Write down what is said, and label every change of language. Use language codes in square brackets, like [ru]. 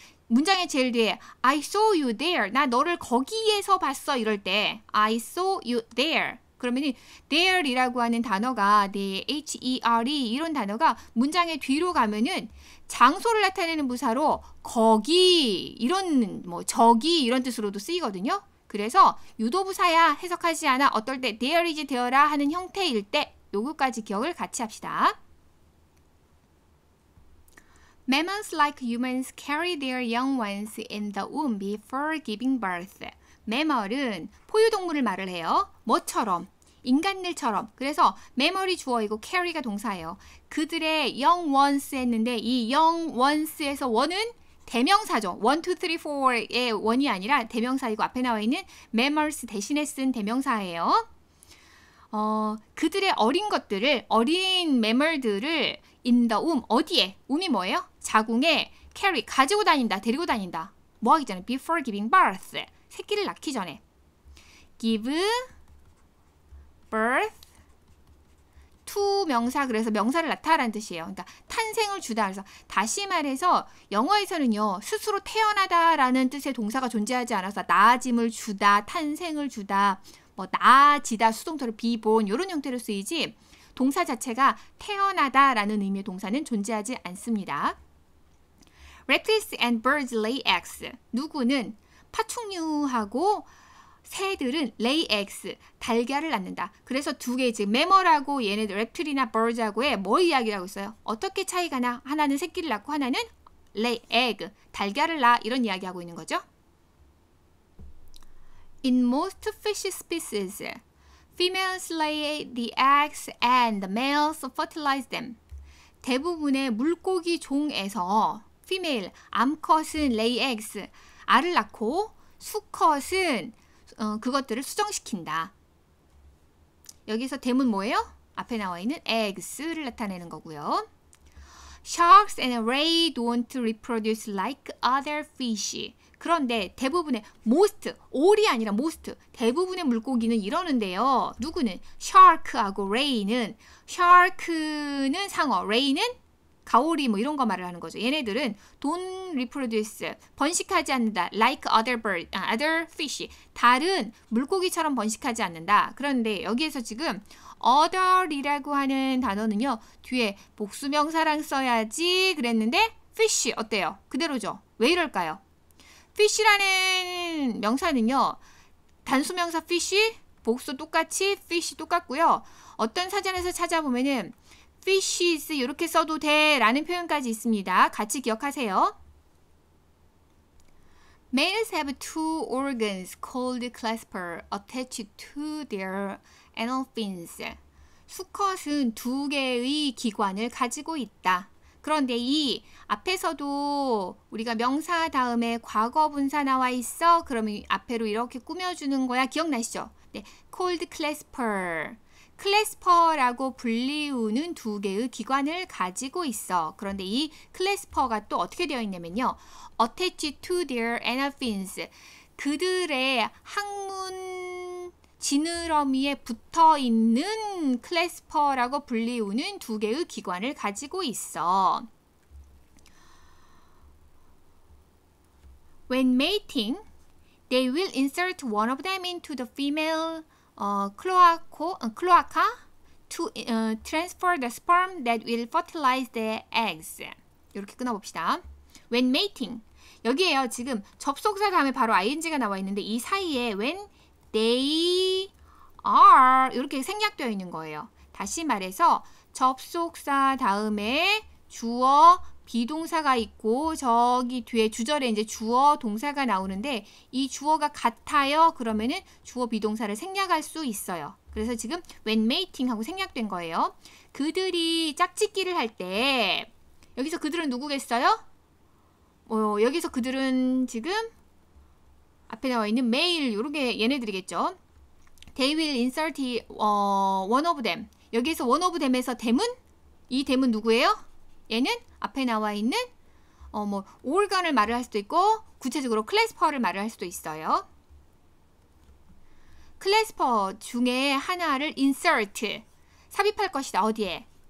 [ko] 문장의 제일 뒤에 [en] I saw you there, [ko] 나 너를 거기에서 봤어 이럴 때 I saw you there, 그러면 there이라고 하는 단어가 H-E-R-E 이런 단어가 문장의 뒤로 가면은 장소를 나타내는 부사로 거기 이런 뭐 저기 이런 뜻으로도 쓰이거든요. 그래서 유도부사야 해석하지 않아. 어떨 때 there is there라 하는 형태일 때 요거까지 기억을 같이 합시다. [en] Mammals like humans carry their young ones in the womb before giving birth. [ko] 매멀은 포유동물을 말을 해요. 뭐처럼? 인간들처럼. 그래서 매멀이 주어이고 carry가 동사예요. 그들의 young ones 했는데 이 young ones에서 one은 대명사죠. 1, 2, 3, 4의 원이 아니라 대명사이고 앞에 나와 있는 mammals 대신에 쓴 대명사예요. 그들의 어린 것들을, 어린 매멀들을 in the womb, 어디에? wom이 뭐예요? 자궁에 carry, 가지고 다닌다, 데리고 다닌다. 뭐 하기 전에? [en] before giving birth, [ko] 새끼를 낳기 전에. give birth to 명사, 그래서 명사를 낳다라는 뜻이에요. 그러니까 탄생을 주다. 그래서 다시 말해서 영어에서는요, 스스로 태어나다라는 뜻의 동사가 존재하지 않아서 나아짐을 주다, 탄생을 주다, 뭐 나아지다, 수동태로 be born 이런 형태로 쓰이지 동사 자체가 태어나다라는 의미의 동사는 존재하지 않습니다. [en] Reptiles and birds lay eggs. [ko] 누구는 파충류하고 새들은 [en] lay eggs, [ko] 달걀을 낳는다. 그래서 두 개, 즉 매멀하고 얘네들 reptile이나 birds하고의 뭐 이야기를 하고 있어요? 어떻게 차이가 나? 하나는 새끼를 낳고 하나는 lay egg, 달걀을 낳아, 이런 이야기하고 있는 거죠. [en] In most fish species, females lay the eggs and the males fertilize them. [ko] 대부분의 물고기 종에서 female, 암컷은 [en] lay eggs, [ko] 알을 낳고 수컷은 그것들을 수정시킨다. 여기서 대문 뭐예요? 앞에 나와 있는 eggs를 나타내는 거고요. [en] Sharks and ray don't reproduce like other fish. [ko] 그런데 대부분의 most, all이 아니라 most, 대부분의 물고기는 이러는데요. 누구는? shark하고 ray는, shark는 상어, ray는 가오리 뭐 이런 거 말을 하는 거죠. 얘네들은 [en] don't reproduce, [ko] 번식하지 않는다. [en] like other fish, [ko] 다른 물고기처럼 번식하지 않는다. 그런데 여기에서 지금 other이라고 하는 단어는요, 뒤에 복수명사랑 써야지 그랬는데 fish 어때요? 그대로죠. 왜 이럴까요? fish라는 명사는요, 단수명사 fish, 복수 똑같이 fish 똑같고요. 어떤 사전에서 찾아보면은 fishes 이렇게 써도 돼 라는 표현까지 있습니다. 같이 기억하세요. [en] Males have two organs called clasper attached to their anal fins. [ko] 수컷은 두 개의 기관을 가지고 있다. 그런데 이 앞에서도 우리가 명사 다음에 과거 분사 나와 있어. 그러면 앞에로 이렇게 꾸며주는 거야. 기억나시죠? 네, called clasper. 클래스퍼라고 불리우는 두 개의 기관을 가지고 있어. 그런데 이 클래스퍼가 또 어떻게 되어 있냐면요. [en] attached to their anal fins. [ko] 그들의 항문 지느러미에 붙어 있는 클래스퍼라고 불리우는 두 개의 기관을 가지고 있어. [en] When mating, they will insert one of them into the female cloaca to transfer the sperm that will fertilize the eggs. [ko] 이렇게 끊어봅시다. [en] When mating, 여기에요. [ko] 지금 접속사 다음에 바로 ing가 나와 있는데 이 사이에 [en] when they are [ko] 이렇게 생략되어 있는 거예요. 다시 말해서 접속사 다음에 주어 비동사가 있고 저기 뒤에 주절에 이제 주어 동사가 나오는데 이 주어가 같아요. 그러면은 주어 비동사를 생략할 수 있어요. 그래서 지금 [en] when mating [ko] 하고 생략된 거예요. 그들이 짝짓기를 할 때 여기서 그들은 누구겠어요? 여기서 그들은 지금 앞에 나와 있는 male 이렇게 얘네들이겠죠. [en] They will insert one of them. [ko] 여기서 one of them에서 them은 이 them은 누구예요? 얘는 앞에 나와 있는 organ을 말을 할 수도 있고 구체적으로 클래스퍼를 말을 할 수도 있어요. 클래스퍼 중에 하나를 insert, 삽입할 것이다. 어디에?